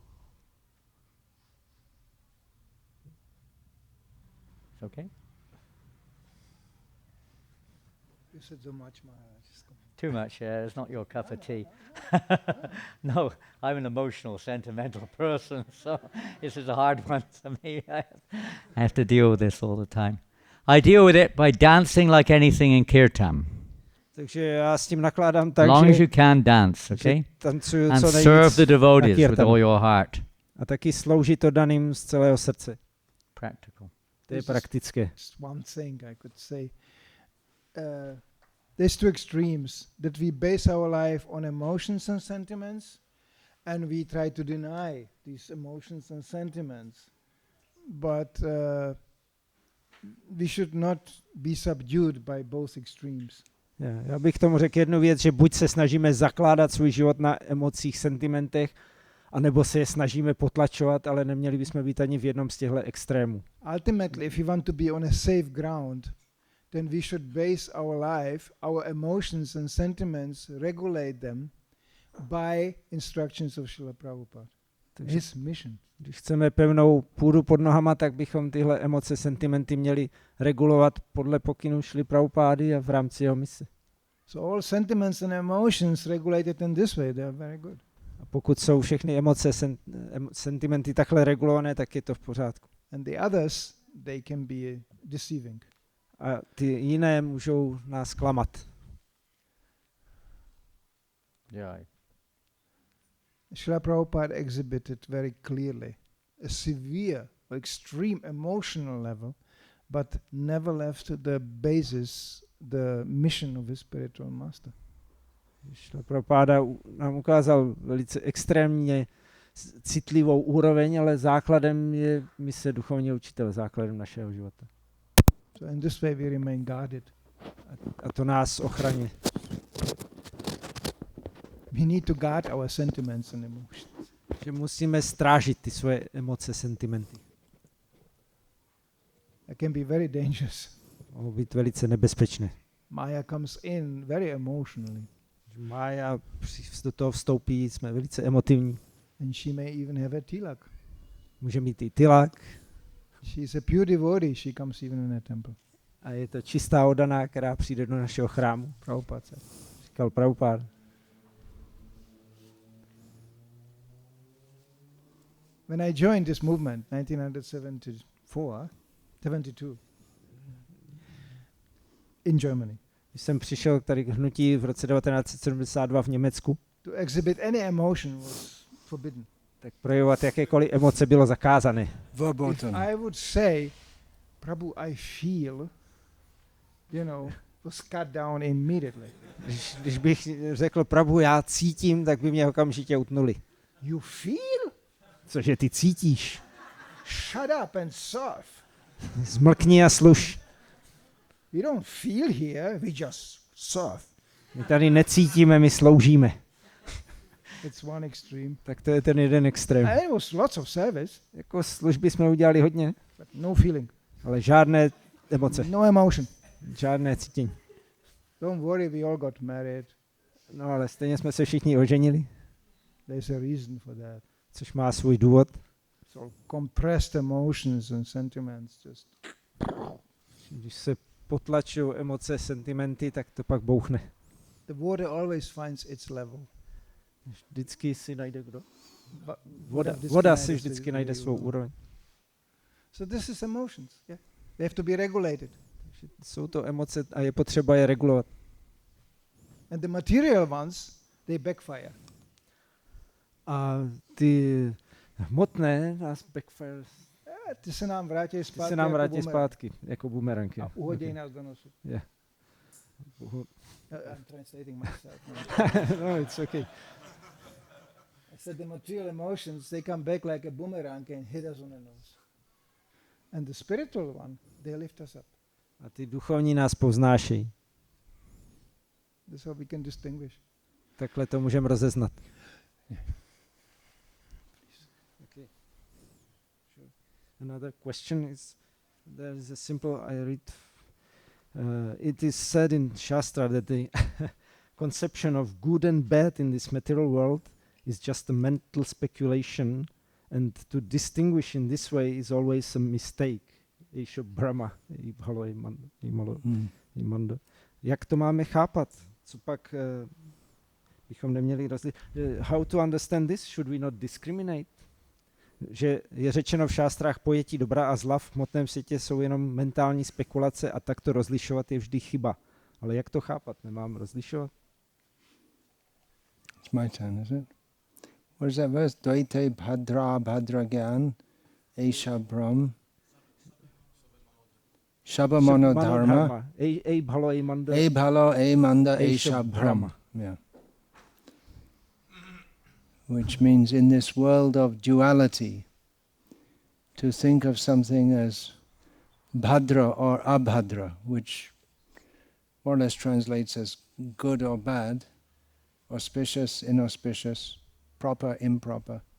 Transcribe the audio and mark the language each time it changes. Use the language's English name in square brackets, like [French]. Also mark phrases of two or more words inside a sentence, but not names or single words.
[English] Okay. You said so much, Maharaj. Too much, yeah. It's not your cup of tea. No, I'm an emotional, sentimental person, so this is a hard one for me. I have to deal with this all the time. I deal with it by dancing like anything in kirtan. [Czech] Takže já s tím nakládám tak, [English] long as you can dance, okay? And serve the devotees with all your heart. [Czech] A taky sloužit to daným z celého srdce. [English] Practical. [Czech] To je praktické. [English] Just one thing I could say. There's two extremes, that we base our life on emotions and sentiments, and we try to deny these emotions and sentiments. But we should not be subdued by both extremes. [Czech] Já bych tomu řekl jednu věc, že buď se snažíme zakládat svůj život na emocích, sentimentech, anebo se je snažíme potlačovat, ale neměli bychom být ani v jednom z těchto extrémů. [English] Ultimately, if we want to be on a safe ground, then we should base our life, our emotions and sentiments, regulate them by instructions of Srila Prabhupada. His mission. [Czech] Když chceme pevnou půdu pod nohama, tak bychom tyhle emoce, sentimenty měli regulovat podle pokynů Šrily Prabhupády a v rámci jeho mise. [English] So all sentiments and emotions regulated in this way, they are very good. [Czech] A pokud jsou všechny emoce, sentimenty takhle regulované, tak je to v pořádku. [English] And the others, they can be deceiving. [Czech] A ty jiné můžou nás klamat. [English] Yeah. Srila Prabhupada exhibited very clearly a severe, extreme emotional level, but never left the basis, the mission of his spiritual master. [Czech] Srila Prabhupada nám ukázal velice extrémně citlivou úroveň, ale základem je mise duchovního učitele, základem našeho života. [English] So in this way we remain guarded. [Czech] A to nás ochraňuje. [English] We need to guard our sentiments and emotions. [Czech] Že musíme strážit ty svoje emoce, sentimenty. [English] It can be very dangerous. [Czech] Mohou být velice nebezpečné. [English] Maya comes in very emotionally. [Czech] Maya do toho vstoupí, jsme velice emotivní. [English] And she may even have a tilak. [Czech] Může mít i tilak. [English] She is a pure devotee, she comes even in a temple. [Czech] A je to čistá oddaná, která přijde do našeho chrámu. [English] Prabhupada said. [Czech] Říkal Prabhupada. [English] When I joined this movement, 1972, in Germany, [Czech] Když jsem přišel tady k hnutí v roce 1972 v Německu, [English] to exhibit any emotion was forbidden. [Czech] tak projevovat jakékoliv emoce bylo zakázané. [English] If I would say, Prabhu, I feel, was cut down immediately. [Czech] Když bych řekl Prabhu, já cítím, tak by mě okamžitě utnuli. [English] You feel? [Czech] Cože ty cítíš? [English] Shut up and serve. [Czech] Zmlkni a sluš. [English] We don't feel here, we just serve. [Czech] My tady necítíme, my sloužíme. [English] It's one extreme. [Czech] Tak to je ten jeden extrém. [English] And it was lots of service, [Czech] Jako služby jsme udělali hodně, [English] but no feeling, [Czech] ale žádné emoce, [English] no emotion. [Czech] žádné cítění. [English] Don't worry, we all got married. [Czech] No ale stejně jsme se všichni oženili, [English] There's a reason for that. [Czech] což má svůj důvod. [English] So compressed emotions and sentiments just. [Czech] Když se potlačují emoce, sentimenty, tak to pak bouchne. [English] The water always finds its level. [Czech] Vždycky si najde kdo? Voda Voda si vždycky najde svou úroveň. [English] So this is emotions. Yeah, they have to be regulated. [Czech] Jsou to emoce a je potřeba je regulovat. [English] And the material ones, they backfire. [Czech] A ty hmotné nás backfire, Ty se nám vrátí zpátky. se nám jako vrátí bumerang. zpátky, jako bumerang. A uhodí nás do nosu. [English] Yeah. I'm translating myself. No, it's okay. I said the material emotions, they come back like a boomerang and hit us on the nose. And the spiritual one, they lift us up. [Czech] A ty duchovní nás povznášejí. [English] That's how we can distinguish. [Czech] Takhle to můžeme rozeznat. [English] Okay. Sure. Another question is, there is a simple, I read, it is said in Shastra that the conception of good and bad in this material world is just a mental speculation, and to distinguish in this way is always a mistake. Isha Brahma, [Czech] Jak to máme chápat? Co pak bychom neměli rozlišit? [English] How to understand this? Should we not discriminate? [Czech] Že je řečeno v šástrách, pojetí dobra a zla v hmotném světě jsou jenom mentální spekulace a tak to rozlišovat je vždy chyba. Ale jak to chápat? Nemám rozlišovat? [English] It's my turn, is it? What is that verse? Dvaite bhadra bhadra gyan esha brahm shabamano dharma [Bangla] এই ভালো এই মন্দ এ ভালো এ মন্দ esha esha brahma. brahm. [English] Yeah. Which means in this world of duality, to think of something as bhadra or abhadra, which more or less translates as good or bad, auspicious, inauspicious, proper, improper.